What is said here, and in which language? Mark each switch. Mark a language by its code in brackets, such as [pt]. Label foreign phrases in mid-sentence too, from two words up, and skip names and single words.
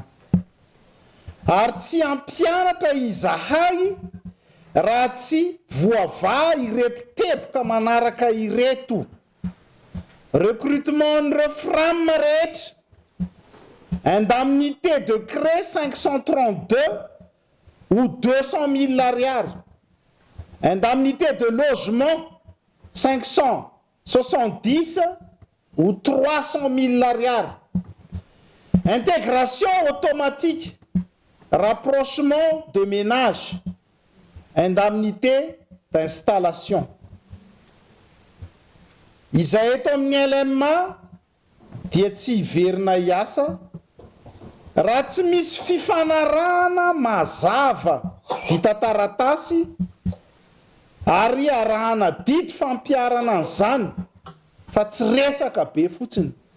[mg] Ary tsy ampianatra izahay raha tsy voava ireto teboka manaraka ireto. [fr] Recrutement [mg] n'ireo frama rehetra, [fr] indemnité de cré 532 ou 200 000 ariary, indemnité de logement 570 ou 300 000 ariary, intégration automatique, rapprochement de ménage, indemnité d'installation. [mg] Izay eto amin'ny LMA dia tsy hiverina hiasa raha tsy misy fifanarahana mazava vita taratasy ary arahana didy fampiarana an'izany fa tsy resaka be fotsiny.